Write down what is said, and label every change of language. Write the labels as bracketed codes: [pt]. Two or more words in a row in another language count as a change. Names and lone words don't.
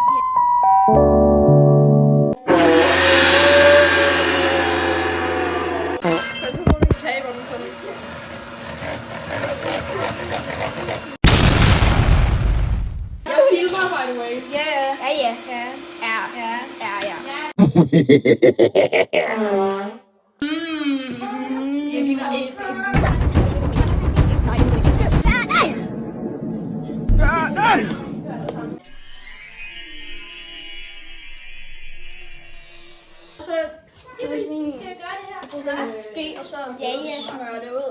[da] Jeg filmer, [en] by the way. [da] Ja. Jeg finder et. Så jeg vil lige bruge ske, og så smøre det ud.